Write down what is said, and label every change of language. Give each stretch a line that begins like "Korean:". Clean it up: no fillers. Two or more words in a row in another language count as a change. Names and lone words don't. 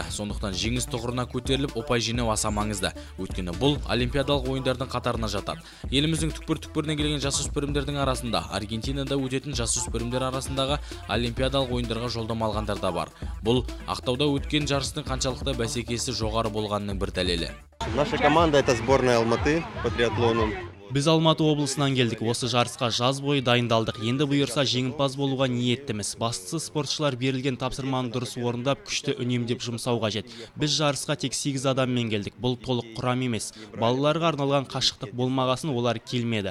Kazakh: Сондықтан жеңіс тұғырына көтеріліп, ұпай жинау аса маңызды. Өйткені бұл олимпиадалық ойындардың қатарына жатады. Еліміздің түкпір-түкпірінен келген жасөспірімдердің арасында, Аргентинада өтетін жасөспірімдер арасындағы олимпиадалық ойындарға жолдама алғандар да бар. Бұл Ақтауда өткен жарыстың қаншалықты бәсекесі жоғары болғанының бір дәлелі.
Russian: Наша команда это сборная Алматы по триатлону.
Kazakh: Біз Алматы облысынан келдік. Осы жарысқа жаз бойы дайындалдық. Енді бұйырса жеңімпаз болуға ниеттіміз. Бастысы спортшылар берілген тапсырманы дұрыс орындап, күшті үнемдеп жұмсау қажет. Біз жарысқа тек 8 адаммен келдік. Бұл толық құрам емес. Балаларға арналған қашықтық болмағасын олар келмеді.